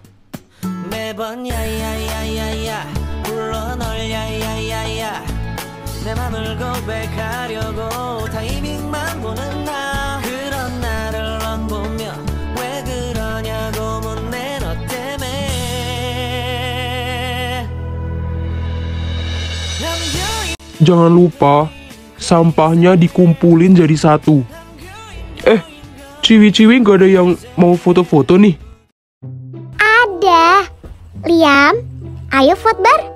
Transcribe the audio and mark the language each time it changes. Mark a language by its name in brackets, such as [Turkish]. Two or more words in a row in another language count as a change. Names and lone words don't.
[Korean] 매번 야야야야야 불러 널 야야야야 내 맘을 고백하려고 타이밍만 보는 나 그런 나를 넌 보며 왜 그러냐고 묻네 너 때문에 [Indonesian] Jangan lupa, sampahnya dikumpulin jadi satu. Ciwi-ciwi gak ada yang mau foto-foto nih? Ada. Liam, ayo fotobar.